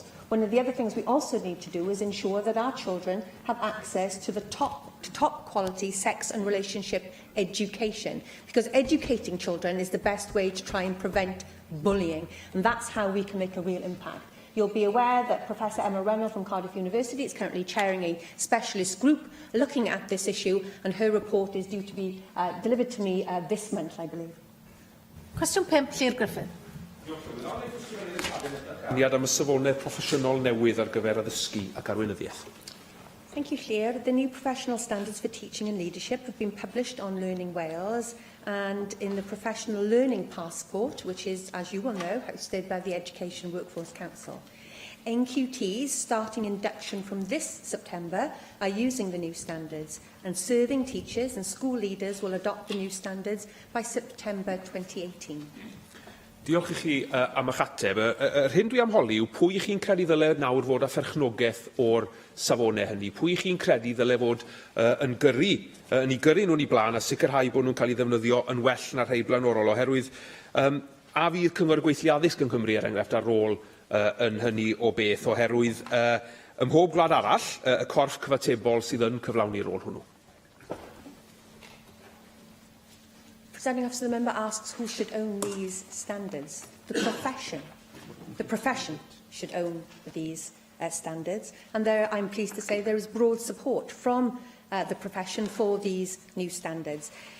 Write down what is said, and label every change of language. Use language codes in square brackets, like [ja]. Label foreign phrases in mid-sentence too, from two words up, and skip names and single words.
[en] One of the other things we also need to do is ensure that our children have access to the top quality sex and relationship education, because educating children is the best way to try and prevent bullying, and that's how we can make a real impact. You'll be aware that Professor Emma Reynolds from Cardiff University is currently chairing a specialist group looking at this issue, and her report is due to be delivered to me this month, I believe. [cy] Cwestiwn 5, Llŷr Griffin. Niad am y safonau proffesiynol newydd ar gyfer addysgu ac arweinyddiaeth. [en] Thank you, Llŷr. The new professional standards for teaching and leadership have been published on Learning Wales and in the Professional Learning Passport, which is, as you will know, hosted by the Education Workforce Council. NQTs, starting induction from this September, are using the new standards, and serving teachers and school leaders will adopt the new standards by September 2018. [cy] Diolch I chi am eich ateb. Yr hyn dwi am holi yw pwy chi'n credu ddyle nawr fod â pherchnogaeth o'r safonau hynny? Pwy chi'n credu ddyle fod yn ei gyrru nhw'n ei blaen a sicrhau bod nhw'n cael ei ddefnyddio yn well na'r rhai blaenorol oherwydd a fydd Cyngor Gweithio Addysg yng Nghymru er enghraifft ar ôl yn hynny o beth oherwydd ym mhob gwlad arall y corff cyfatebol sydd yn cyflawni rôl hwnnw. [en] Presiding Officer, the member asks who should own these standards. The profession. The profession should own these standards. And there, I'm pleased to say there is broad support from the profession for these new standards.